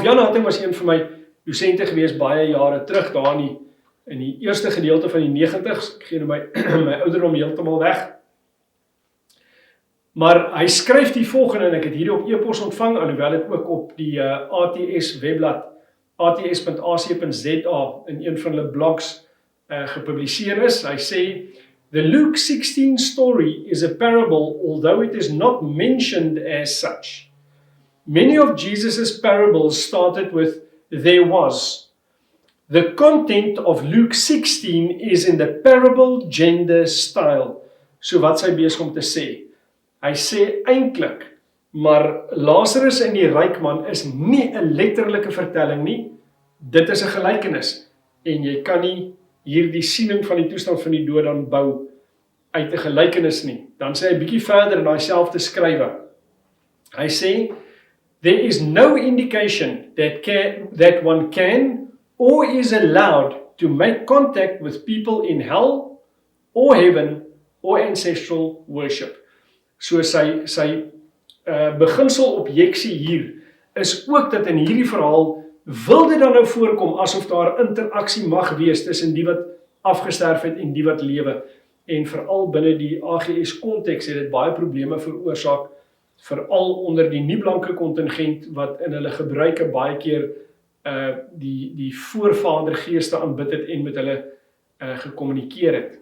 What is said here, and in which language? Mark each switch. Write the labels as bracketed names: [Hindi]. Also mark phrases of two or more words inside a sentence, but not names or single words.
[Afrikaans] Jan Hatting was een van my dosente gewees baie jare terug, daar in die eerste gedeelte van die 90's, ek gee my ouderdom heeltemal weg. Maar hy skryf die volgende, en ek het hierdie op e-pos ontvang, alhoewel dit ook op die ATS webblad, ats.ac.za, in een van hulle blogs gepubliseer is. Hy sê, [English] the Luke 16 story is a parable, although it is not mentioned as such. Many of Jesus' parables started with, there was. The content of Luke 16 is in the parable gender style. [Afrikaans] So wat sy besig om te sê? Hy sê eintlik, maar Lazarus en die ryk man is nie 'n letterlike vertelling nie. Dit is 'n gelykenis en jy kan nie hierdie siening van die toestand van die dood dan bou uit 'n gelykenis nie. Dan sê hy bietjie verder in daai selfde skrywe. Hy sê, [English] there is no indication that one can or is allowed to make contact with people in hell or heaven or ancestral worship. [Afrikaans] So sy beginsel objeksie hier is ook dat in hierdie verhaal wil dit dan nou voorkom asof daar interaksie mag wees tussen die wat afgesterf het en die wat lewe. En veral binne die AGS konteks het dit baie probleme veroorsaak, veral onder die nie-blanke kontingent wat in hulle gebruike baie keer die voorvadergeeste aanbid het en met hulle gekommunikeer het.